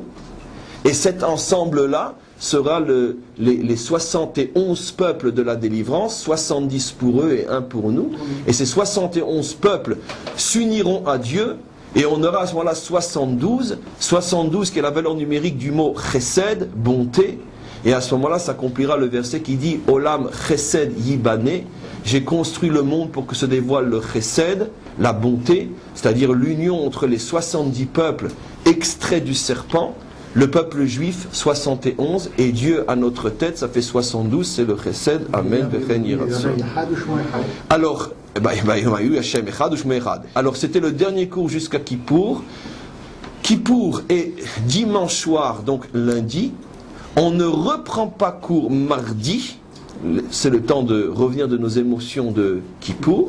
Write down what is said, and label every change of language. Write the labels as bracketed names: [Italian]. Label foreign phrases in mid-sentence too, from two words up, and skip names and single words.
[French] Et cet ensemble-là sera les 71 peuples de la délivrance, 70 pour eux et 1 pour nous. Et ces 71 peuples s'uniront à Dieu. Et on aura à ce moment-là 72 qui est la valeur numérique du mot chesed, bonté. Et à ce moment-là s'accomplira le verset qui dit [Hebrew] עולם חסד יבנה, [French] j'ai construit le monde pour que se dévoile le chesed, la bonté, c'est-à-dire l'union entre les 70 peuples extraits du serpent, le peuple juif 71, et Dieu à notre tête, ça fait 72, c'est le chesed, amen, [Hebrew] וכן יהי רצון. [French] Alors, alors c'était le dernier cours jusqu'à Kippour. Kippour est dimanche soir, donc lundi. On ne reprend pas cours mardi. C'est le temps de revenir de nos émotions de Kippour.